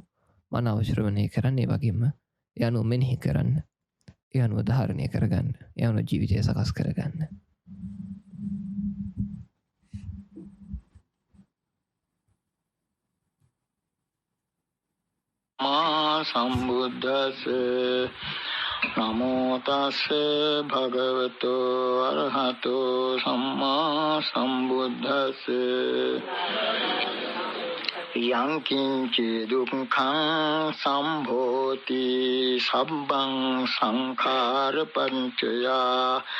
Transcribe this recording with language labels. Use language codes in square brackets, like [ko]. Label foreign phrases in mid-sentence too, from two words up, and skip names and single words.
[si] මනාව ශ්‍රවණය කරන්න, ඒ වගේම ඒ අනුව මෙනෙහි කරන්න, ඒ අනුව ධාරණය කරගන්න, ඒ අනුව ජීවිතය සකස් කරගන්න. [pi] මා සම්බුද්දස්ස නමෝ තස්ස භගවතෝ අරහතෝ සම්මා සම්බුද්දස්ස යං කිංචි දුක්ඛං සම්භෝති සබ්බං සංඛාර පංචයා